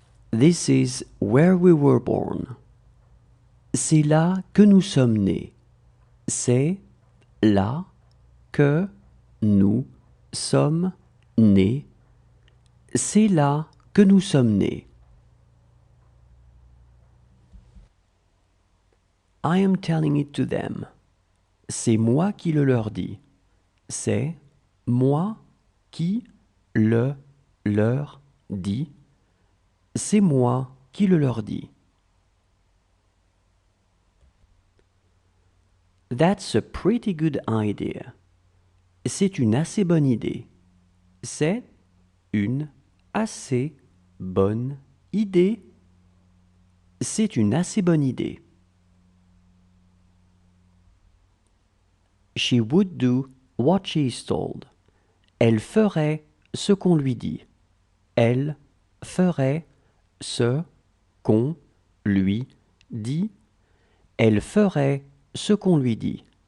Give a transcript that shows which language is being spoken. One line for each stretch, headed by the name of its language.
English: This is where we were born.
French: C'est là que nous sommes nés. C'est là que nous sommes nés. C'est là que nous sommes nés.
English: I am telling it to them.
French: C'est moi qui le leur dis. C'est moi qui le leur dis. C'est moi qui le leur dis.
English: That's a pretty good idea.
French: C'est une assez bonne idée. C'est une assez bonne idée. C'est une assez bonne idée.
English: She would do what she is told.
French: Elle ferait ce qu'on lui dit. Elle ferait ce qu'on lui dit. Elle ferait ce qu'on lui dit.